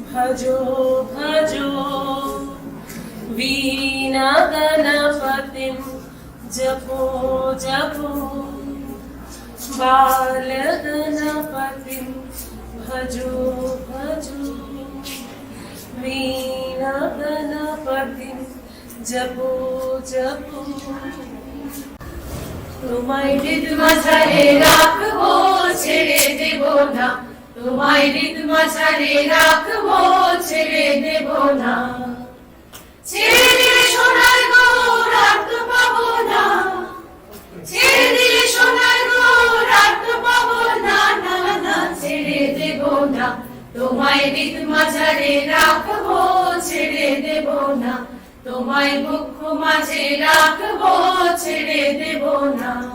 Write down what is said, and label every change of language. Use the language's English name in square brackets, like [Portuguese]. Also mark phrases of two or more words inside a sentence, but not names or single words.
[Hindi] भजो भजो वीणा गणपतिं जपो जपो बाल गणपतिं भजो भजो वीणा गणपतिं जपो जपो [Bangla] তোমায় হৃদ মাঝারে রাখবো ছেড়ে দেব না তোমায় হৃদ মাঝারে রাখবো ছেড়ে দেব না ছেড়ে দিলে সোনার গৌর আর তো পাবো না ছেড়ে দিলে সোনার গৌর আর তো পাবো না না না ছেড়ে দেব না তোমায় হৃদ মাঝারে রাখবো ছেড়ে দেব না তোমায় মুখ মাঝে রাখবো ছেড়ে দেব না